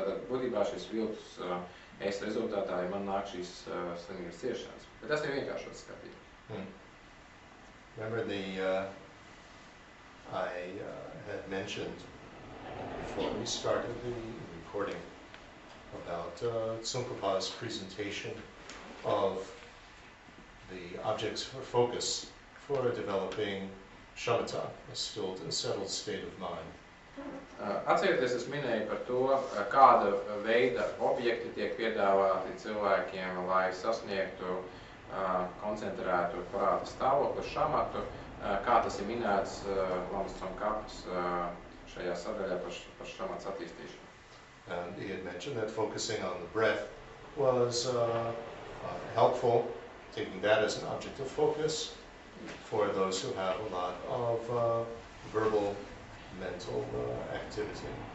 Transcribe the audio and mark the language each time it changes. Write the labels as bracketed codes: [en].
[lv] Tātad, būtībā šis viltus es rezultātā, ja man nāk šīs slimības ciešanas. Bet tas ir vienkāršots skatīt. [en] Remember I had mentioned before we started the recording about Tsongkhapa's presentation of the objects for focus for developing shamatha, a stilled and settled state of mind. [lv] Atcerieties, es minēju par to, kāda veida objekti tiek piedāvāti cilvēkiem, lai sasniegtu koncentrētu prāta stāvokli, šamatu, kā tas ir minēts Lamas Tsongkhapas šajā sadaļā par šamats attīstīšanu. [en] And he had mentioned that focusing on the breath was helpful, taking that as an object of focus for those who have a lot of verbal, mental activity.